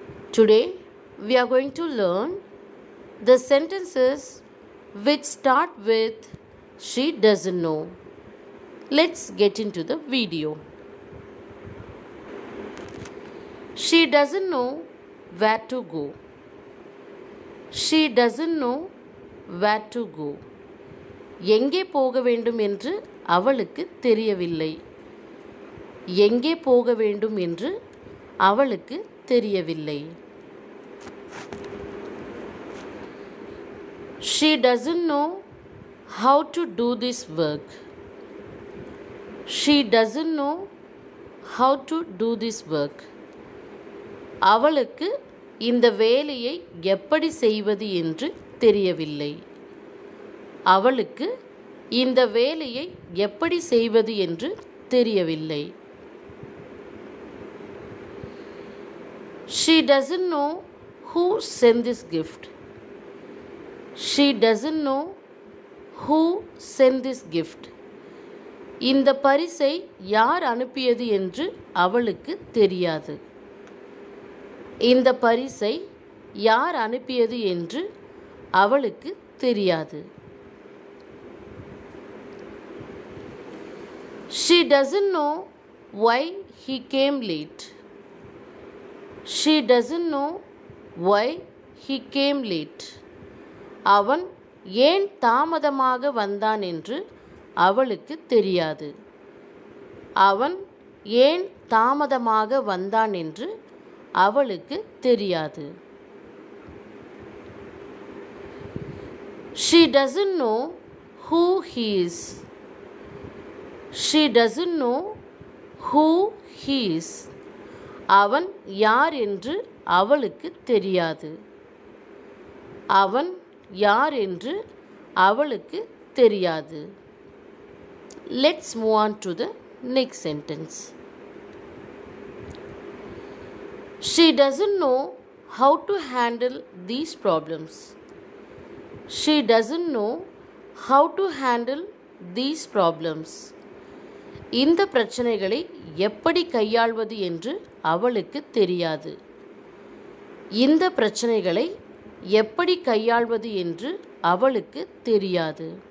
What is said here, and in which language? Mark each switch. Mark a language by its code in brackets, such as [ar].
[en] Today we are going to learn the sentences which start with she doesn't know. Let's get into the video. She doesn't know where to go. She doesn't know where to go. [ta] எங்கே போக வேண்டும் என்று அவளுக்கு தெரியவில்லை. எங்கே போக வேண்டும் என்று அவளுக்கு தெரியவில்லை. [en] She doesn't know how to do this work. She doesn't know how to do this work. [ta] அவளுக்கு இந்த வேலையை எப்படி செய்வது என்று தெரியவில்லை. அவளுக்கு இந்த வேலையை எப்படி செய்வது என்று தெரியவில்லை. [en] She doesn't know who sent this gift. She doesn't know who sent this gift. [ta] இந்த பரிசை யார் அனுப்பியது என்று அவளுக்கு தெரியாது. இந்த பரிசை யார் அனுப்பியது என்று அவளுக்கு தெரியாது. [en] She doesn't know why he came late. She doesn't know why he came late. [ta] அவன் ஏன் தாமதமாக வந்தான் என்று அவளுக்கு தெரியாது. அவன் ஏன் தாமதமாக வந்தான் என்று அவளுக்கு தெரியாது. [en] She doesn't know who he is. She doesn't know who he is. [ta] அவன் யார் என்று அவளுக்கு தெரியாது. அவன் யார் என்று அவளுக்கு தெரியாது. [en] Let's move on to the next sentence. She doesn't know how to handle these problems. She doesn't know how to handle these problems. [ta] இந்த பிரச்சனைகளை எப்படி கையாள்வது என்று அவளுக்கு தெரியாது. இந்த பிரச்சனைகளை எப்படி கையாள்வது என்று அவளுக்கு தெரியாது.